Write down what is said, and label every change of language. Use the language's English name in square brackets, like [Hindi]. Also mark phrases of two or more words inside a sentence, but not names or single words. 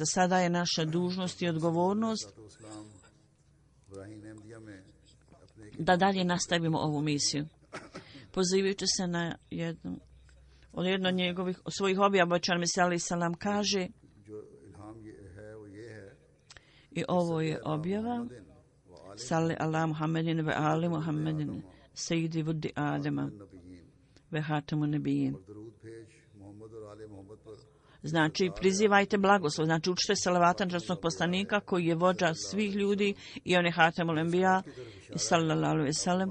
[Bosnian] Sada je naša dužnost i odgovornost da dalje nastavimo ovu misiju. Pozivajući se na jednu od njegovih svojih objava, obećan Mesija [Arabic] عليه السلام [Bosnian] kaže, i ovo je objava: [Arabic] صل على محمد و آل محمد سيد ولد آدم و خاتم النبيين. [Bosnian] Znači, prizivajte blagoslov, znači učite salavata na časnog poslanika koji je vođa svih ljudi i on je [Arabic] خاتم الأنبياء [Bosnian] i [Arabic] صلى الله عليه وسلم.